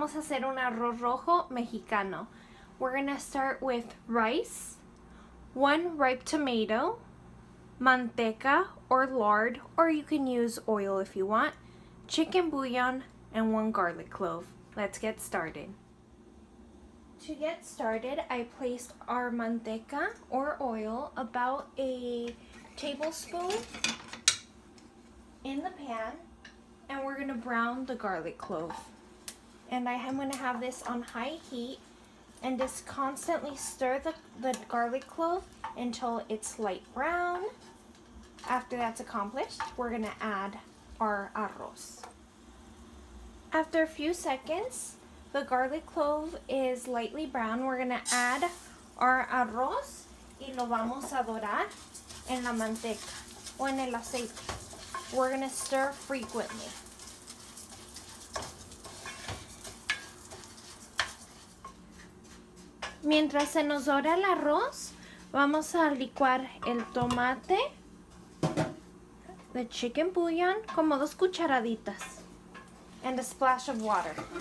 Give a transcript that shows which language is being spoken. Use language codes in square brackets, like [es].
[es] hacer un arroz rojo mexicano. [en] We're gonna start with rice, 1 ripe tomato, manteca or lard, or you can use oil if you want, chicken bouillon, and 1 garlic clove. Let's get started. To get started, I placed our manteca or oil, about a tablespoon, in the pan, and we're gonna brown the garlic clove. And I am gonna have this on high heat and just constantly stir the garlic clove until it's light brown. After that's accomplished, we're gonna add our arroz. After a few seconds, the garlic clove is lightly brown. We're gonna add our [es] arroz y lo vamos a dorar en la manteca o en el aceite. [en] We're gonna stir frequently. [es] Mientras se nos dora el arroz, vamos a licuar el tomate, [en] the chicken bouillon, [es] como 2 cucharaditas, [en] and a splash of water.